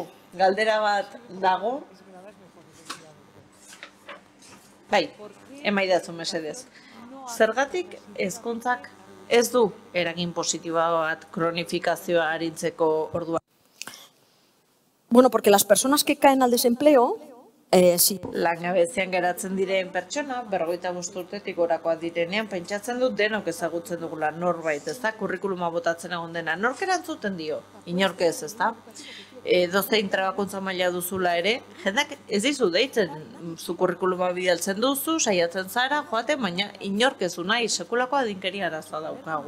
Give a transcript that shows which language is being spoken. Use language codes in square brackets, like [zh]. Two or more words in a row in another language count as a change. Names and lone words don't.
[eu] Galdera bat dago? Bai, emaidazu mesedez. Zergatik hezkuntzak ez du eragin positiboa bat kronifikazioa arintzeko orduan? [es] Bueno, porque las personas que caen al desempleo, sí. [eu] Langabezian geratzen diren pertsona, 55 urtetik gorakoak direnean, pentsatzen dut denok ezagutzen dugula norbait, ez da? Kurrikuluma botatzen egon dena. Nork erantzuten dio? Inork ez, ez da? Dozein trebakuntza maila duzula ere, jendak ez dizu deitzen, zu kurrikuluma bidaltzen duzu, saiatzen zara, joaten, baina inork ez du nahi, sekulako adinkeria arazoa daukagu.